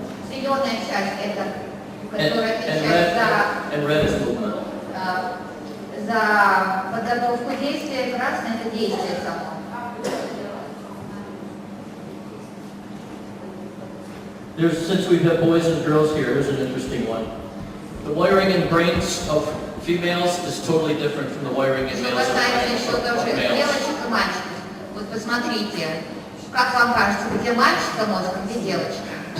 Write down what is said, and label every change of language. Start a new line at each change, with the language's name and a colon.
Russian: Зеленая часть, это которая отвечает
English: and red is movement.
Russian: за подготовку действия, красное это действие само.
English: Since we've had boys and girls here, here's an interesting one. The wiring in brains of females is totally different from the wiring in males.
Russian: Девочек и мальчиков. Вот посмотрите, как вам кажется, где мальчика мозг, где девочка?